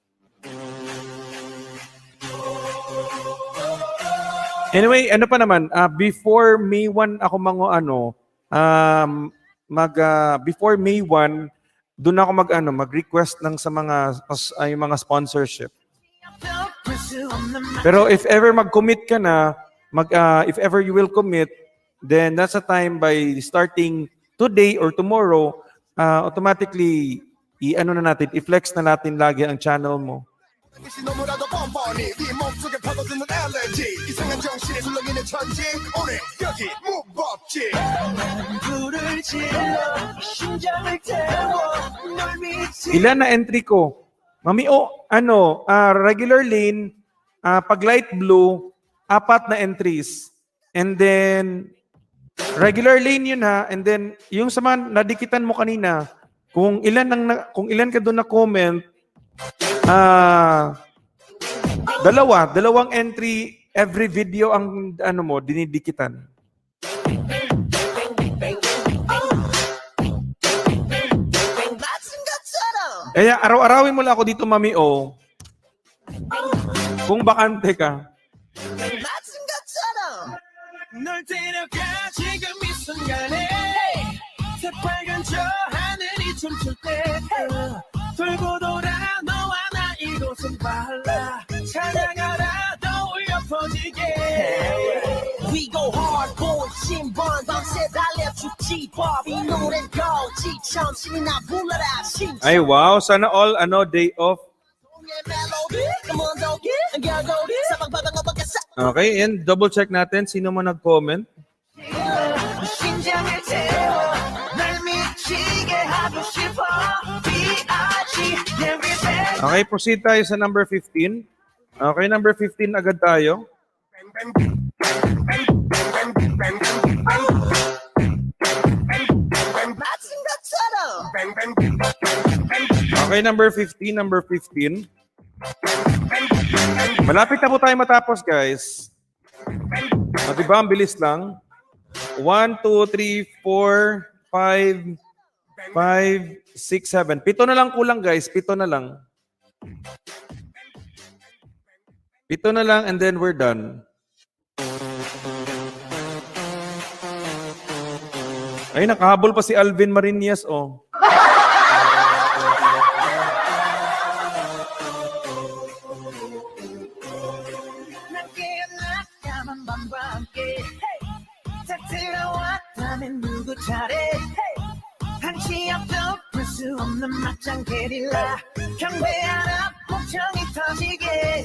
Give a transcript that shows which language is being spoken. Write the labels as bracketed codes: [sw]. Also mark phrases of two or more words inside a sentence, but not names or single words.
[tl] Anyway, ano pa naman, before May 1 ako before May 1, doon ako mag-request ng sa yung mga sponsorship. Pero [en] if ever [tl] mag-commit ka na, [en] if ever you will commit, then that's a time by starting today or tomorrow, automatically, [tl] i-flex na natin lagi ang channel mo. [ko] 너무나도 뻔뻔히 네 몸속에 퍼져드는 알레르기 이상한 정신에 술렁이는 천지 오늘 여기 무법지 불을 질러 심장을 태워 널 미치게 [tl] Ilan na entry ko? Mami O, [en] regular lane, [tl] pag [en] light blue, [tl] 4 na entries. [en] And then, regular lane [tl] yun ha, [en] and then, [tl] yung sa mga nadikitan mo kanina, kung ilan ka doon na comment, dalawang entry [en] every video [tl] ang dinidikitan. [ko] 맞은 것처럼 [tl] Kaya araw-arawin mo lang ako dito, Mami O. Kung bakante ka. [ko] 맞은 것처럼 널 데려가 지금 이 순간에 새빨간 저 하늘이 춤출 때 돌고 돌아 너와 나 이곳은 발라 찾아가라 떠올려 퍼지게 [en] We go hard boy [ko] 신번 밤새 달려주지 이 노래는 거지처럼 신이 나 불러라 신처럼 [tl] Ay, wow. Sana all, [en] day off. [tl] Okay, and [en] double check [tl] natin sino man nag-comment. [ko] 심장을 태워 날 미치게 하고 싶어 B.I.G. [tl] Okay, proceed tayo sa number 15. Okay, number 15 agad tayo. [ko] 마침 것처럼 [tl] Okay, number 15. Malapit na po tayo matapos, guys. Diba, ang bilis lang. 1, 2, 3, 4, 5, 6, 7. 7 na lang kulang, guys. 7 na lang. 7 na lang [en] and then we're done. [tl] Ay, nakahabol pa si Alvin Marinas, oh. [ko] 들어왔다면 누구 차례 한치 앞도 볼 수 없는 맞짱 게릴라 경배 하나 목청이 터지게